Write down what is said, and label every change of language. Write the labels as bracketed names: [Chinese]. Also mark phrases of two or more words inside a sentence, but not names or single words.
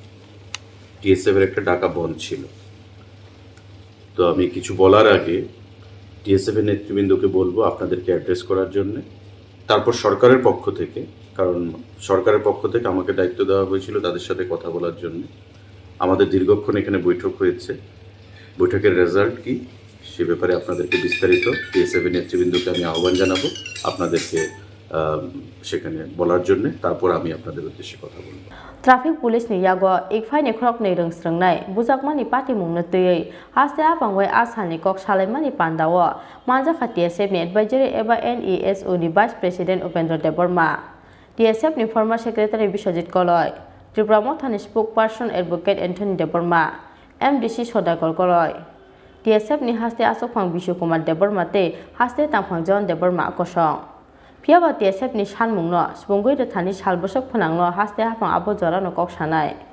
[Bangla] TSF এর একটা ডাকা বন্ধ ছিল তো আমি কিছু বলার আগে TSF এর নেতৃবৃন্দকে বলবো আপনাদেরকে অ্যাড্রেস করার জন্য তারপর সরকারের পক্ষ থেকে কারণ সরকারের পক্ষ থেকে আমাকে দায়িত্ব দেওয়া হয়েছিল তাদের সাথে কথা বলার জন্য আমাদের দীর্ঘক্ষণ এখানে বৈঠক হয়েছে বৈঠকের রেজাল্ট কি সে ব্যাপারে আপনাদেরকে বিস্তারিত TSF এর নেতৃবৃন্দকে আমি আহ্বান জানাবো আপনাদেরকে সেখানে বলার জন্য তারপর আমি আপনাদের উদ্দেশ্যে কথা বলবো [English] Traffic police [Kok Borok] ni yago ikphai ni khrok nei rung srungnai bujakmani party mungna tei haste apangwai asani kok salaimani pandawo manja kha TSF ni advisory eba NESO ni [English] vice president [Kok Borok] Upendra Deborma TSF ni [English] former secretary [Kok Borok] Biswajit Koloi Tripura Mothani spokesperson advocate Anthony Deborma MDC Sodakor Koloi TSF ni haste asokphang Bishukumar Deborma te haste tangphang John Deborma kosong Piaba TSF ni sanmungno sibongoi de thani salbosok phanangno haste hafang abo jora no kok sanai